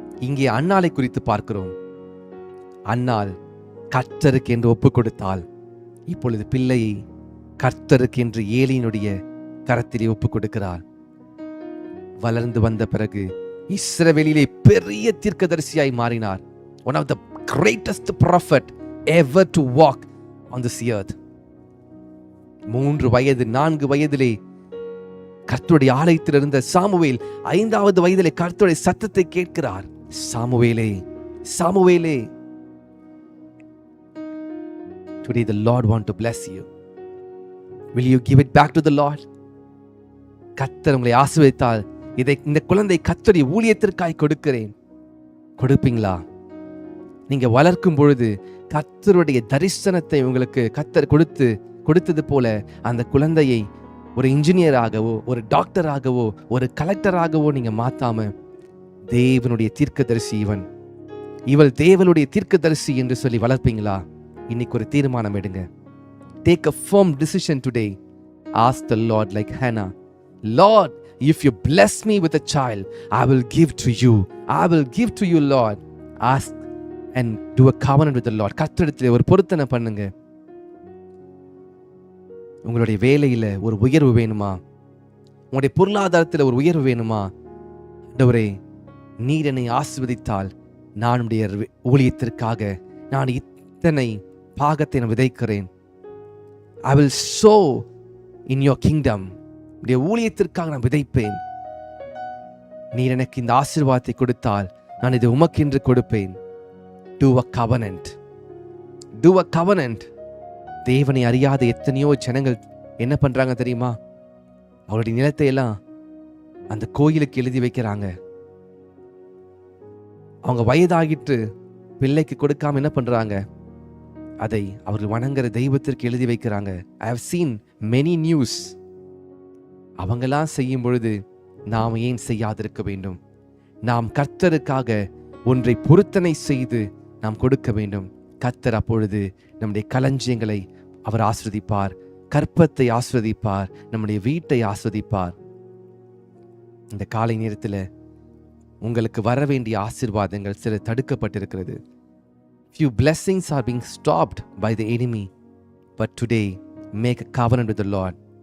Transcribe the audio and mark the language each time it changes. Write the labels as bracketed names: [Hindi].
[Tamil] இங்கே அன்னாளை குறித்து பார்க்கிறோம். அன்னாள் கர்த்தருக்கு என்று ஒப்பு கொடுத்தாள். இப்பொழுது பிள்ளையை கர்த்தருக்கு என்று ஏலியினுடைய கரத்திலே ஒப்பு கொடுக்கிறார். வளர்ந்து வந்த பிறகு இஸ்ரவேலிலே பெரிய தீர்க்கதரிசியாய் மாறினார். [English] One of the greatest prophet ever to walk on this earth. [Tamil] 3 வயது 4 வயதிலே கர்த்தருடைய ஆலயத்தில் இருந்த சாமுவேல் 5வது வயதிலே கர்த்தருடைய சத்தத்தை கேட்கிறார். சாமுவேலே, சாமுவேலே. [English] Today the Lord want to bless you. Will you give it back to the Lord? [Tamil] கர்த்தர் உங்களை ஆசீர்வதித்தால் இந்த குழந்தை கர்த்தருடைய ஊழியத்திற்காய் கொடுக்கிறேன். கொடுப்பீங்களா? நீங்க வளர்க்கும் பொழுது கர்த்தருடைய தரிசனத்தை உங்களுக்கு கர்த்தர் கொடுத்தது போல அந்த குழந்தையை ஒரு இன்ஜினியராகவோ ஒரு டாக்டராகவோ ஒரு கலெக்டராகவோ நீங்க மாத்தாம தேவனுடைய தீர்க்கதரிசி இவள் தேவனுடைய தீர்க்கதரிசி என்று சொல்லி வளர்ப்பீங்களா? இன்னைக்கு ஒரு தீர்மானம் எடுங்க. [English] Take a firm decision today. Ask the Lord like Hannah. Lord, if you bless me with a child, I will give to you. I will give to you, Lord. Ask and do a covenant with the Lord. [Tamil] கர்த்தரிடத்தில் ஒரு பொருத்தனை பண்ணுங்க. உங்களுடைய வேலையில ஒரு உயர்வு வேணுமா? உங்களுடைய பொருளாதாரத்தில் ஒரு உயர்வு வேணுமா? ஆண்டவரே, நீர் என்னை ஆசீர்வதித்தால் நான் உடைய ஊழியத்திற்காக நான் இத்தனை பாகத்தை நான் விதைக்கிறேன். [English] I will sow in your kingdom. [Tamil] உடைய ஊழியத்திற்காக நான் விதைப்பேன். நீர் எனக்கு இந்த ஆசீர்வாதத்தை கொடுத்தால் நான் இதை உமக்கென்று கொடுப்பேன். [English] Do a covenant. Do a covenant. [Tamil] தேவனை அறியாத எத்தனையோ ஜனங்கள் என்ன பண்றாங்க தெரியுமா? அவருடைய நிலத்தை எல்லாம் அந்த கோயிலுக்கு எழுதி வைக்கிறாங்க. அவங்க வயதாகிட்டு பிள்ளைக்கு கொடுக்காம என்ன பண்றாங்க? அதை அவர்கள் வணங்குற தெய்வத்திற்கு எழுதி வைக்கிறாங்க. [English] I have seen many news. [Tamil] அவங்கெல்லாம் செய்யும் பொழுது நாம் ஏன் செய்யாதிருக்க வேண்டும்? நாம் கர்த்தருக்காக ஒன்றை பொருத்தனை செய்து நாம் கொடுக்க வேண்டும். கர்த்தர் அப்பொழுது நம்முடைய களஞ்சியங்களை அவர் ஆஸ்வதிப்பார், கற்பத்தை ஆஸ்வதிப்பார், நம்முடைய வீட்டை ஆஸ்வதிப்பார். இந்த காலை நேரத்தில் உங்களுக்கு வர வேண்டிய ஆசீர்வாதங்கள் சில தடுக்கப்பட்டிருக்கிறது. [English] Few blessings are being stopped by the enemy. But today, make a covenant with the Lord.